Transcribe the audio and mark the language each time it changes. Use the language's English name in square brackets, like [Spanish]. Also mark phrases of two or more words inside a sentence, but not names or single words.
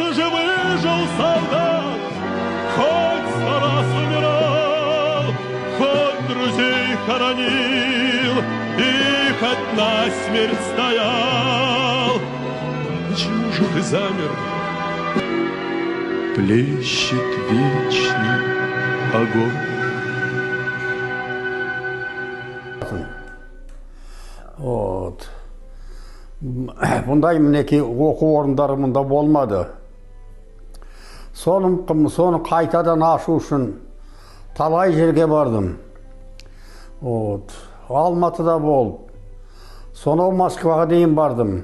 [Russian] Ты же выжил, солдат, хоть сто раз умирал, хоть друзей хоронил и хоть насмерть стоял. Почему же ты замер? Плещет вечный огонь. Вот. [Kazakh] Бұндай мінеки оқу орындары мұнда болмады. Соны қайтадан ашу үшін талай жерге бардым. Вот. Алматыда болып, сонау Москваға дейін бардым.